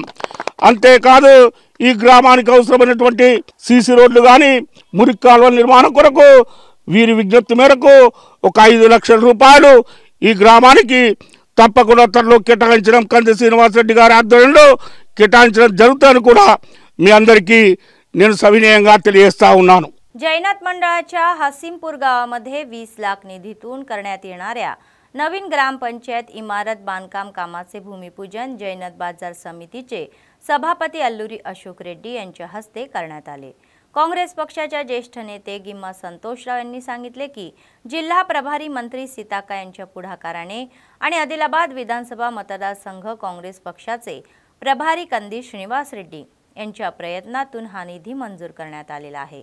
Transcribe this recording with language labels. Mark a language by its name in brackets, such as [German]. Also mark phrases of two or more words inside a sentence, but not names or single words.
[Telugu] అంతేకాదు ఈ గ్రామానికి అవసరమైనటువంటి సీసీ రోడ్లు కానీ మురికి కాలువల నిర్మాణం కొరకు వీరి విజ్ఞప్తి మేరకు ఒక 5 లక్షల రూపాయలు ఈ గ్రామానికి తప్పకుండా త్వరలో కేటాయించడం కంది శ్రీనివాసరెడ్డి గారి ఆధ్వర్యంలో కేటాయించడం జరుగుతుందని కూడా మీ అందరికీ నేను సవినయంగా తెలియజేస్తా ఉన్నాను. [Marathi] जैनाथ मंडळाच्या हसीमपूर गावामध्ये 20 लाख निधीतून करण्यात येणाऱ्या नवीन ग्रामपंचायत इमारत बांधकाम कामाचे भूमिपूजन जैनाथ बाजार समितीचे सभापती अल्लुरी अशोक रेड्डी यांच्या हस्ते करण्यात आले. काँग्रेस पक्षाच्या ज्येष्ठ नेते गिम्मा संतोषराव यांनी सांगितले की जिल्हा प्रभारी मंत्री सीताक्का यांच्या पुढाकाराने आणि आदिलाबाद विधानसभा मतदारसंघ काँग्रेस पक्षाचे प्रभारी कंदी श्रीनिवास रेड्डी यांच्या प्रयत्नातून हा निधी मंजूर करण्यात आलेला आहे.